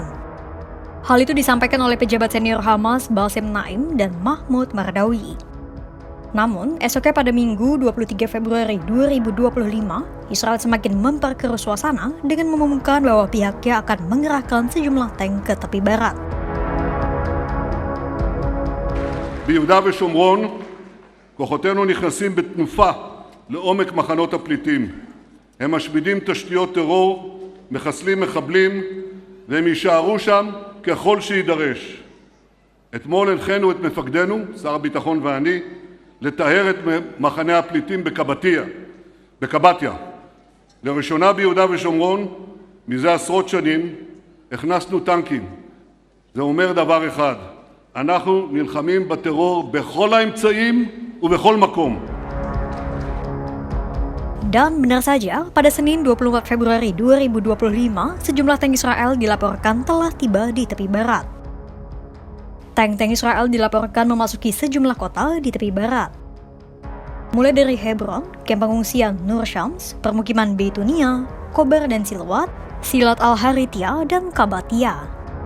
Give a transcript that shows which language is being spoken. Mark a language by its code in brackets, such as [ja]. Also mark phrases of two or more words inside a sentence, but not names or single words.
[id] Hal itu disampaikan oleh pejabat senior Hamas Bassem Naim dan Mahmoud Mardawi. Namun, esoknya pada Minggu 23 Februari 2025, Israel semakin memperkeruh suasana dengan mengumumkan bahwa pihaknya akan mengerahkan sejumlah tank ke tepi barat. [he] ביהודה ושומרון כוחותינו נכנסים בתנופה לעומק מחנות הפליטים. הם משמידים תשתיות טרור, מחסלים מחבלים, והם יישארו שם ככל שידרש. אתמול הנחינו את מפקדנו, שר הביטחון ואני, לטהר את מחנה הפליטים בקבטיה. לראשונה ביהודה ושומרון, מזה עשרות שנים, הכנסנו טנקים. זה אומר דבר אחד, אנחנו נלחמים בטרור בכל האמצעים ובכל מקום. [id] Dan benar saja, pada Senin 24 Februari 2025, sejumlah tank Israel dilaporkan telah tiba di tepi barat. Tank-tank Israel dilaporkan memasuki sejumlah kota di tepi barat. Mulai dari Hebron, kamp pengungsian Nur Shams, permukiman Beitunia, Kobar dan Silwat, Silat Al-Harithia, dan Kabatia.